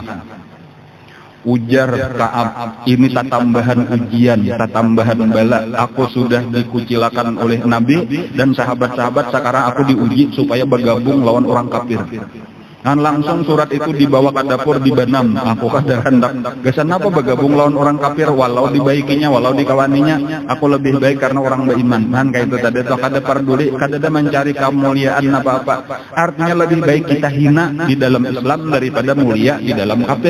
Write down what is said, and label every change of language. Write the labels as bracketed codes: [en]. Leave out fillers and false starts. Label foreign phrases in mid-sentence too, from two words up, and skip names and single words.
[bjn] Ujar Ka'ab, ini tambahan ujian, tambahan bala. [id] Aku sudah dikucilkan oleh Nabi dan sahabat-sahabat, sekarang aku diuji supaya bergabung [bjn] lawan orang kafir. [id] Langsung surat itu dibawa ke dapur di Banam. [bjn] Aku kada hendak gesan apa bergabung lawan orang kafir, walau dibaikinya, walau dikawaninya, aku lebih baik karena orang beriman. Kayak itu tadi tuh kada peduli, kada ada mencari kemuliaan apa-apa. [id] Artinya lebih baik kita hina di dalam Islam daripada mulia di dalam kafir.